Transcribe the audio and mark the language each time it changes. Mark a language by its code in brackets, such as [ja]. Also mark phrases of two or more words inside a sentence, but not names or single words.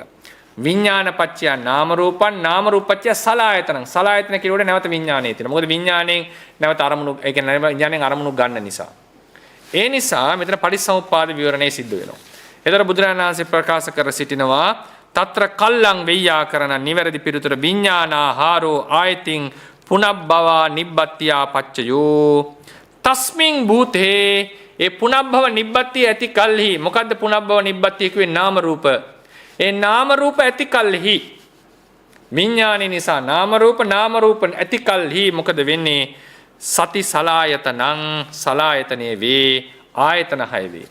[pi] විඥාන පත්‍ය නාම රූපං නාම රූපත්‍ය සලායතනං. [si] සලායතන කියනකොට නැවත විඥානය තියෙනවා. මොකද විඥාණයෙන් නැවත අරමුණු ඒ කියන්නේ විඥාණයෙන් අරමුණු ගන්න නිසා. ඒ නිසා මෙතන පටිච්චසමුප්පාද විවරණය සිද්ධ වෙනවා. ඒතර බුදුරජාණන් වහන්සේ ප්‍රකාශ කර සිටිනවා [pi] తත්‍ර කල්ලං වෙය්‍යාකරණ [si] නිවැරදි පිළිතුර [pi] විඥානාහාරෝ ආයතින් පුනබ්බවා නිබ්බත්තියා පච්චයෝ තස්මින් භූතේ. [si] ඒ [pi] පුනබ්බව නිබ්බත්තිය [si] ඇති කල්හි මොකද්ද [pi] පුනබ්බව නිබ්බත්තිය [si] කිව්වේ? නාම රූප. ඒ නාම රූප ඇති කල්හි විඥානි නිසා නාම රූප ඇති කල්හි මොකද වෙන්නේ? [pi] සති සලායතනං සලායතනේ වේ [si] ආයතන 6 වේ.